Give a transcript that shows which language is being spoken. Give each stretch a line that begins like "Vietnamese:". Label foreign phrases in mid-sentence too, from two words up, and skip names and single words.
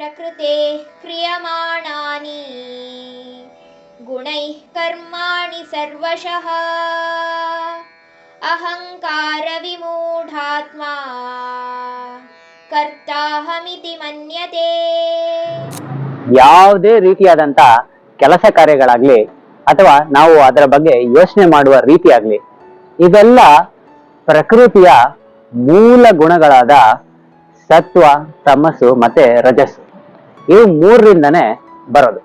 Sanskrit: ते क्रियमाणानि गुणैः कर्माणि सर्वशः अहंकार विमूढात्मा ಕರ್ತಾಹಮಿತಿ ಮನ್ಯತೆ.
Kannada: ಯಾವುದೇ ರೀತಿಯಾದಂತ ಕೆಲಸ ಕಾರ್ಯಗಳಾಗ್ಲಿ ಅಥವಾ ನಾವು ಅದರ ಬಗ್ಗೆ ಯೋಚನೆ ಮಾಡುವ ರೀತಿ ಆಗ್ಲಿ, ಇವೆಲ್ಲ ಪ್ರಕೃತಿಯ ಮೂಲ ಗುಣಗಳಾದ ಸತ್ವ, ತಮಸ್ಸು ಮತ್ತೆ ರಜಸ್ಸು, ಇವು ಮೂರರಿಂದನೇ ಬರೋದು.